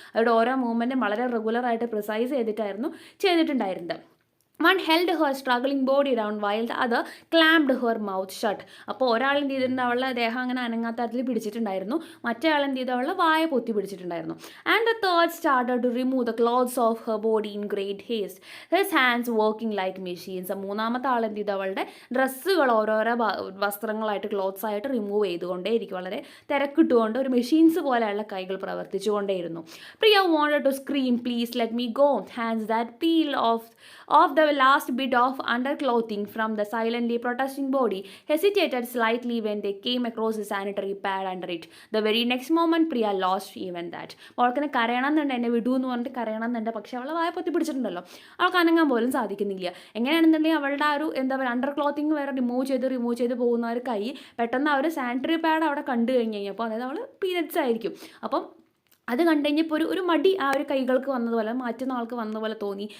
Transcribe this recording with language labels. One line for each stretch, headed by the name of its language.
Malayalam: അവരുടെ ഓരോ മൂവ്മെൻറ്റും വളരെ റെഗുലറായിട്ട് പ്രിസൈസ് ചെയ്തിട്ടുണ്ടായിരുന്നത്.
English: One held her struggling body down while the other clamped her mouth shut.
Malayalam: അപ്പോൾ ഒരാൾ എന്ത് ചെയ്തിട്ടുണ്ട്, അവളുടെ ദേഹം അങ്ങനെ അനങ്ങാത്ത തരത്തിൽ പിടിച്ചിട്ടുണ്ടായിരുന്നു. മറ്റേ ആൾ എന്ത് ചെയ്തു, അവളുടെ വായ പൊത്തി പിടിച്ചിട്ടുണ്ടായിരുന്നു.
English: And the third started to remove the clothes off her body in great haste, his hands working like machines.
Malayalam: മൂന്നാമത്തെ ആൾ എന്ത് ചെയ്തു, അവളുടെ ഡ്രസ്സുകൾ ഓരോരോ വസ്ത്രങ്ങളായിട്ട് ക്ലോത്ത്സ് ആയിട്ട് റിമൂവ് ചെയ്തുകൊണ്ടേയിരിക്കും. വളരെ തിരക്കിട്ടുകൊണ്ട് ഒരു മെഷീൻസ് പോലെയുള്ള കൈകൾ പ്രവർത്തിച്ചുകൊണ്ടേയിരുന്നു.
English: Priya wanted to scream, please let me go. Hands that peel off the last bit of underclothing from the silently protesting body hesitated slightly when they came across a sanitary pad under it. The very next moment Priya lost even that.
Malayalam: അവൾക്കിനെ കരയണം എന്നുണ്ട്, എന്നെ വിടൂ എന്ന് പറഞ്ഞിട്ട് കരയണം എന്നുണ്ട്. പക്ഷെ അവളെ വായ പൊത്തി പിടിച്ചിട്ടുണ്ടല്ലോ, അവൾക്ക് അനങ്ങാൻ പോലും സാധിക്കുന്നില്ല. എങ്ങനെയാണെന്നുണ്ടെങ്കിൽ അവളുടെ ആ ഒരു അണ്ടർ ക്ലോത്തിങ് വരെ റിമൂവ് ചെയ്ത് പോകുന്ന ഒരു കൈ പെട്ടെന്ന് ആ ഒരു സാനിറ്ററി പാഡ് അവിടെ കണ്ടു കഴിഞ്ഞപ്പോൾ, അതായത് അവൾ പീരിയഡ്സ് ആയിരിക്കും. അപ്പം അത് കണ്ടു കഴിഞ്ഞപ്പോൾ ഒരു മടി ആ ഒരു കൈകൾക്ക് വന്നതുപോലെ, മാറ്റുന്ന ആൾക്ക് വന്നതുപോലെ തോന്നി.